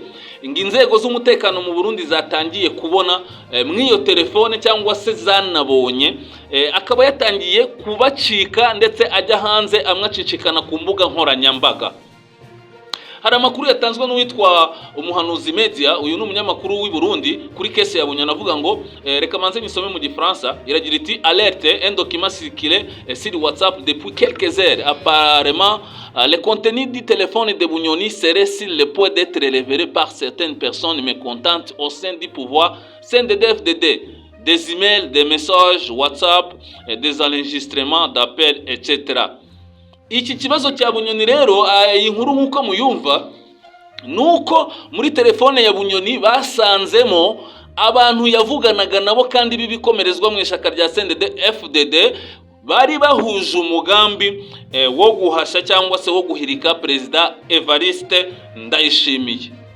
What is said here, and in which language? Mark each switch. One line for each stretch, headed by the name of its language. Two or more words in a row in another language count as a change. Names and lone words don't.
Kinyarwanda: Inzego z'umutekano mu Burundi zatangiye kubona mw'iyo telefone, cyangwa se zanabonye, akaba yatangiye kubacika ndetse ajya hanze, amwacicikana ku mbuga nkoranyambaga. Hari amakuru yatanzwe n'uwitwa Umuhanuzi Media, uyu ni umunyamakuru w'i Burundi, kuri kese ya Bunyoni, avuga ngo reka manze nisome mu Gifaransa. Iragira iti:
French: alerte, un document circulé sur WhatsApp depuis quelques heures. Apparemment, le contenu du téléphone de Bunyoni serait sur le point d'être révélé par certaines personnes mécontentes au sein du pouvoir CNDD-FDD. Des emails, des messages WhatsApp, des enregistrements d'appels, etc.
Kinyarwanda: Iki kibazo cya Bunyoni rero, iyi nkuru nkuko muyumva, nuko muri telefone ya Bunyoni basanzemo abantu yavuganaga nabo kandi bibikomerezwa mu ishaka rya CNDD-FDD, bari bahuje umugambi wo guhasha cyangwa se wo guhirika Perezida Evariste Ndayishimiye.